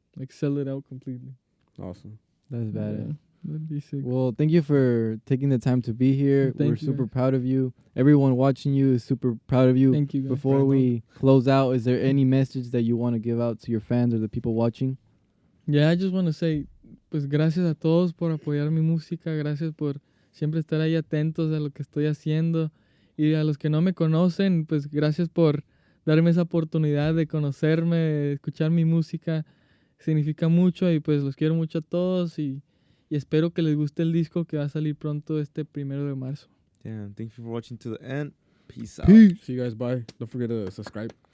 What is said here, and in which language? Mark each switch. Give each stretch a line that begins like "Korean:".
English: Like sell it out completely. Awesome. that's bad. Yeah, that'd be sick. Well, thank you for taking the time to be here. Thank We're you, super guys. proud of you. Everyone watching you is super proud of you. Thank you, guys. Before we close out, is there any message that you want to give out to your fans or the people watching? Yeah, I just want to say,
Spanish: pues gracias a todos por apoyar mi música, gracias por siempre estar ahí atentos a lo que estoy haciendo y a los que no me conocen, pues gracias por darme esa oportunidad de conocerme, de escuchar mi música, significa mucho y pues los quiero mucho a todos y espero que les guste el disco que va a salir pronto este 1 de marzo.
English: Damn, thank you for watching to the end. Peace out. See you guys. Bye. Don't forget to subscribe.